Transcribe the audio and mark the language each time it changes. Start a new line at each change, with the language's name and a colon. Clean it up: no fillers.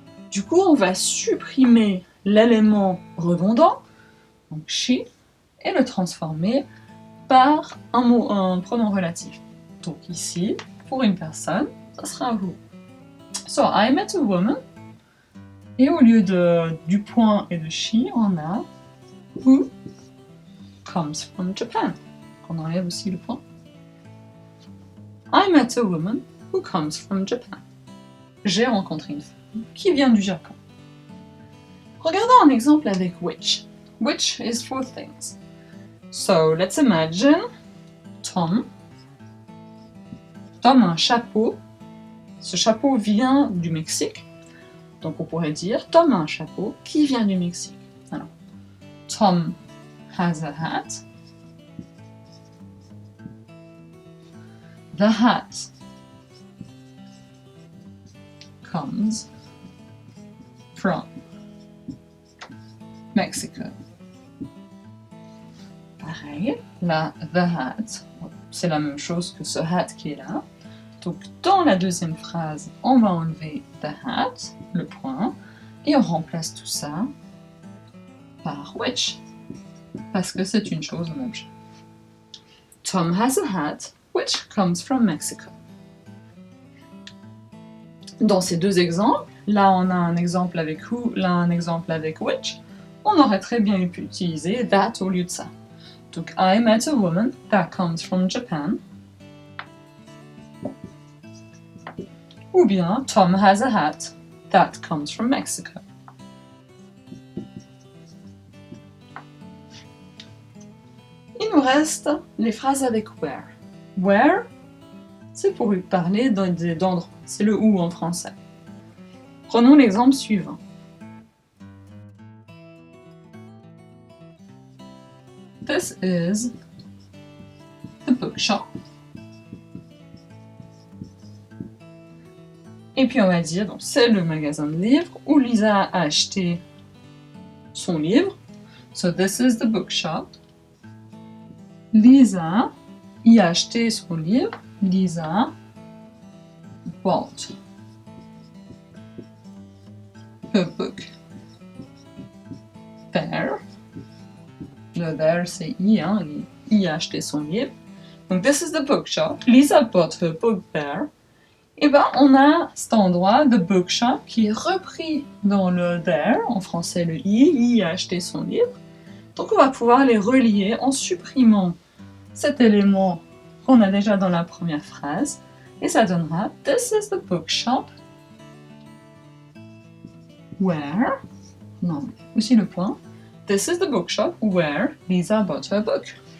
French: Du coup, on va supprimer l'élément redondant, donc she, et le transformer par un pronom relatif. Donc ici, pour une personne, ça sera who.
English: So, I met a woman.
French: Et au lieu du point et de she, on a
English: who comes from Japan.
French: On enlève aussi le point.
English: I met a woman who comes from Japan.
French: J'ai rencontré une femme qui vient du Japon. Regardons un exemple avec which.
English: Which is for things. So, let's imagine Tom.
French: Tom a un chapeau. Ce chapeau vient du Mexique. Donc on pourrait dire Tom a un chapeau qui vient du Mexique.
English: Alors, Tom has a hat. The hat comes from Mexico.
French: Pareil, là, the hat, c'est la même chose que ce hat qui est là. Donc, dans la deuxième phrase, on va enlever the hat, le point, et on remplace tout ça par which, parce que c'est une chose en objet.
English: Tom has a hat which comes from Mexico.
French: Dans ces deux exemples, là on a un exemple avec who, là un exemple avec which, on aurait très bien pu utiliser that au lieu de ça.
English: Donc, I met a woman that comes from Japan. Ou bien, Tom has a hat that comes from Mexico.
French: Il nous reste les phrases avec where. Where, c'est pour parler d'endroits. C'est le où en français. Prenons l'exemple suivant.
English: This is the bookshop.
French: Et puis on va dire, donc c'est le magasin de livres où Lisa a acheté son livre.
English: So this is the bookshop.
French: Lisa y a acheté son livre.
English: Lisa bought her book.
French: There. Le there, c'est I, hein, I a acheté son livre.
English: Donc, this is the bookshop. Lisa bought her book there.
French: Et ben, on a cet endroit, the bookshop, qui est repris dans le there, en français le I a acheté son livre. Donc, on va pouvoir les relier en supprimant cet élément qu'on a déjà dans la première phrase. Et ça donnera
English: this is the bookshop where,
French: non, aussi le point,
English: this is the bookshop where Lisa bought her book.